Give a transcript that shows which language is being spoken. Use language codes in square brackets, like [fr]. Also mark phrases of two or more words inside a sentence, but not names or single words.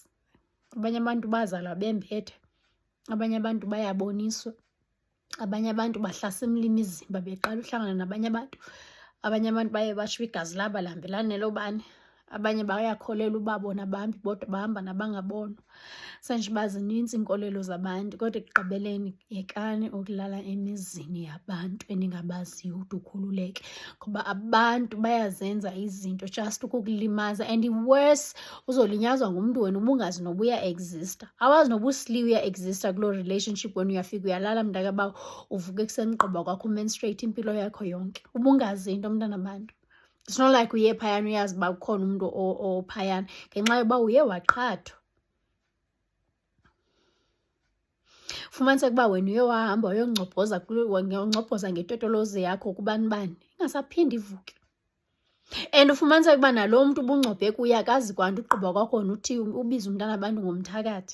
[xh] Abanye abantu bazalwa bembethe, abanye abantu bayaboniswa, abanye abantu bahlasimla imizimba beqala uhlangana nabanye abantu, abanye abantu baye batsho igazi labo lihambelana nelobani, abanye bayakholelwa uba bona abahambi bodwa bahamba nabangabonwa. Senje uba zinintsi iinkolelo zabantu kodwa ekugqibeleni yekani ukulala emizini yabantu eningabaziyo ude ukhululeke, ngoba abantu bayazenza izinto just ukukulimaza. [en] And worse, [xh] uzolinyazwa ngumntu wena ubungazi noba uya-exista. Awazi noba usli uya-exista kuloo relationship wena uyafika uyalala mntakabawo, uvuka ekuseni ugqiba kwakho umenstruate impilo yakho yonke. Ubungazi into mntana bantu. [en] It's not like [xh] uye phayana uyazi uba ukhona umntu ophayana ngenxa yoba uye waqhathwa. Fumaniseke uba wena uye wahamba wayongcobhoza ngetotolozi yakho kubani bani, ingasaphindi ivuke. And ufumaniseke uba nalo mntu ubungcobhe kuye akazi kwanto ugqiba kwakho wena uthi ubize umntana abantu ngomthakathi.